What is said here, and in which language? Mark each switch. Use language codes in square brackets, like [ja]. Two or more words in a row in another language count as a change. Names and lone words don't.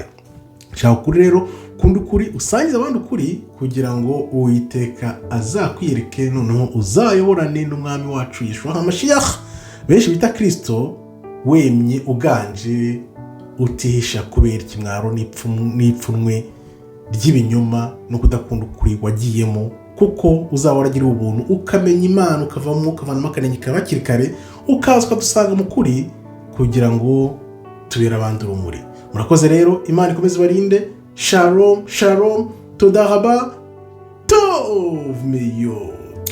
[rw] Shaka ukuri rero, kunda ukuri, usangiza abandi ukuri, kugira ngo Uwiteka azakwiyereke, noneho uzayoborane n'umwami wacu [he] ישוע המשיח, [rw] benshi bita Kristo, wemye uganje, utihisha kubera ikimwaro n'ipfunwe ry'ibinyoma no kudakunda ukuri wagiyemo kuko uzaba waragira ubuntu ukamenya Imana ukavanamo akanenge kawe hakiri kare ukaza ukadusanga mu kuri kugira ngo tubere abandi urumuri. Murakoze rero, Imana ikomeze ibarinde. [he] שלום שלום, תודה רבה טוב מאוד.